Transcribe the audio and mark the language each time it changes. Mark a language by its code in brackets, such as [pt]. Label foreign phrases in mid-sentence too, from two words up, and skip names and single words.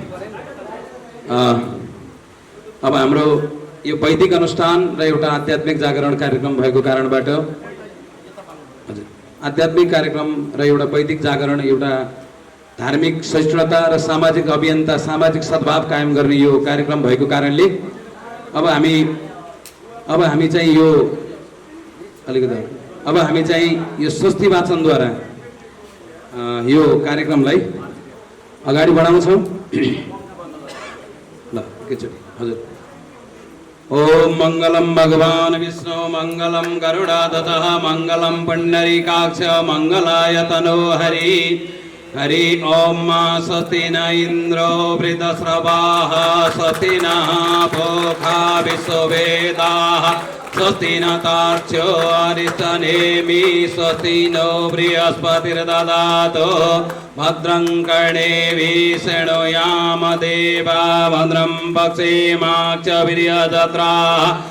[ne] अब हाम्रो यो वैदिक अनुष्ठान र एउटा आध्यात्मिक जागरण कार्यक्रम भएको कारणबाट आध्यात्मिक कार्यक्रम र एउटा वैदिक जागरण, एउटा धार्मिक सहिष्णुता र सामाजिक अभियन्ता, सामाजिक सद्भाव कायम गर्ने यो कार्यक्रम भएको कारणले अब हामी चाहिँ यो स्वस्ति वाचनद्वारा यो कार्यक्रमलाई अगाडि बढाउँछौँ। ल एकैचोटि हजुर। [sa] ओम मंगलम भगवान विष्णु मंगलम गरुड़ाधतः मंगलम पुंडरीकाक्ष मंगलाय तनो हरि हरि ओम स्वस्ति न इंद्रो वृतस्रवाः स्वस्ति न पूषा विश्ववेदाः स्वस्ति न तार्क्ष्यो अरिष्टनेमि स्वस्ति नो बृहस्पतिर्दधातु भद्रं कर्णेभिः शृणुयाम देवा भद्रं पश्येमाक्षभिर्यजत्राः